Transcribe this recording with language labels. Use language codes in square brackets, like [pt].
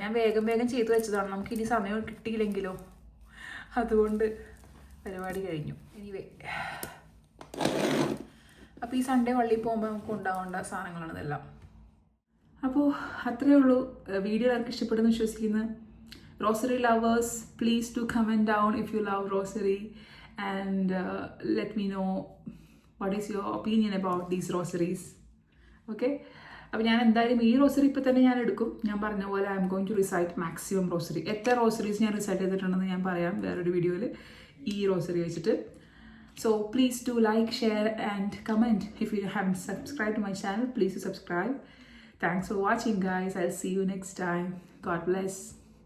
[ml] ഞാൻ വേഗം ചെയ്ത് വെച്ചതാണ്, നമുക്കിനി സമയം കിട്ടിയില്ലെങ്കിലോ, അതുകൊണ്ട് പരിപാടി കഴിഞ്ഞു. എനിവേ, അപ്പോൾ ഈ സൺഡേ പള്ളിയിൽ പോകുമ്പോൾ നമുക്ക് ഉണ്ടാവേണ്ട സാധനങ്ങളാണ് ഇതെല്ലാം. അപ്പോൾ അത്രയേ ഉള്ളൂ. വീഡിയോ എല്ലാവർക്കും ഇഷ്ടപ്പെടുന്നു വിശ്വസിക്കുന്നു. [en] Rosary lovers, please do comment down if you love rosary and let me know what is your opinion about these rosaries. [ml] Okay, അപ്പോൾ ഞാൻ എന്തായാലും ഈ റോസറി ഇപ്പോൾ തന്നെ ഞാൻ എടുക്കും. ഞാൻ പറഞ്ഞ പോലെ [en] I'm going to recite maximum rosary. [ml] എത്ര റോസറീസ് ഞാൻ റിസൈറ്റ് ചെയ്തിട്ടുണ്ടെന്ന് ഞാൻ പറയാം വേറൊരു വീഡിയോയിൽ ഈ റോസറി വെച്ചിട്ട്. [en] So please do like, share and comment. If you haven't subscribed to my channel, please subscribe. Thanks for watching guys. I'll see you next time. God bless.